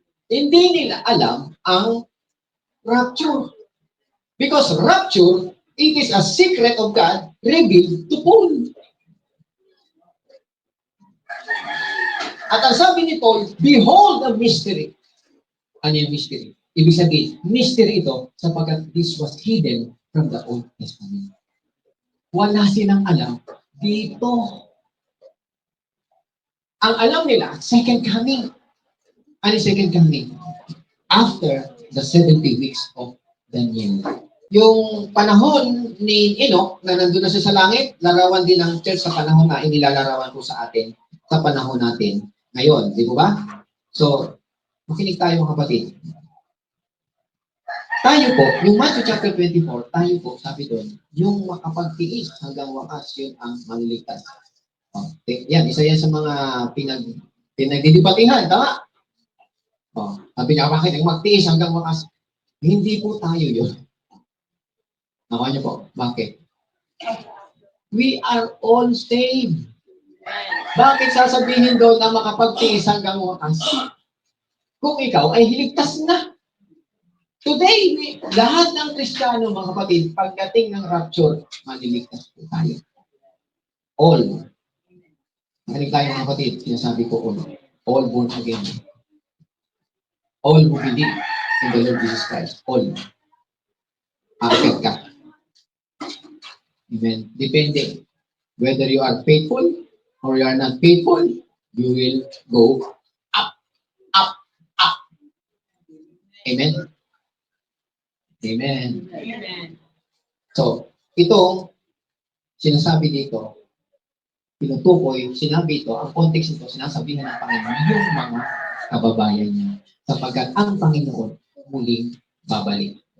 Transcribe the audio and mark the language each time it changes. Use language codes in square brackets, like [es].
[tl] Hindi nila alam ang rapture. [en] Because rapture, it is a secret of God revealed to Paul. [tl] At ang sabi ni Paul, [en] behold a mystery. [tl] Ano yung mystery? Ibig sabihin, mystery ito sapagkat [en] this was hidden from the Old Testament. [tl] Wala silang alam dito. Ang alam nila, second coming. Ano yung second coming? [en] After the 70 weeks of Daniel. [tl] Yung panahon ni Enoch na nandun na siya sa langit, larawan din ng church sa panahon na inilalarawan po sa atin sa panahon natin ngayon. Di ba? So, makinig tayo, mga kapatid. Tayo po, yung Matthew chapter 24, tayo po, sabi doon, yung makapagtiis hanggang wakas, yun ang maliligtas. Yan, isa yan sa mga pinagdidibatihan, tama? Sabi niya, bakit ang magtiis hanggang wakas? Hindi po tayo yun. Nakuha niyo po, bakit? [en] We are all saved. [tl] Bakit sasabihin doon na makapagtiis hanggang wakas? Kung ikaw ay hiligtas na. Today, lahat ng Kristiyano, mga kapatid, pagdating ng rapture, maliligtas po tayo. All. Makinig tayo, mga kapatid, sinasabi ko all. [en] All born again. All who believe in the Lord Jesus Christ. [tl] All. Akit ka. Amen. Depende. [en] Whether you are faithful or you are not faithful, you will go up, up, up. Amen. Amen. Amen. [tl] So, itong sinasabi dito, tinutukoy, sinabi ito, ang context nito, sinasabihan ng Panginoon yung mga kababayan niya. Sapagkat ang Panginoon muling babalik.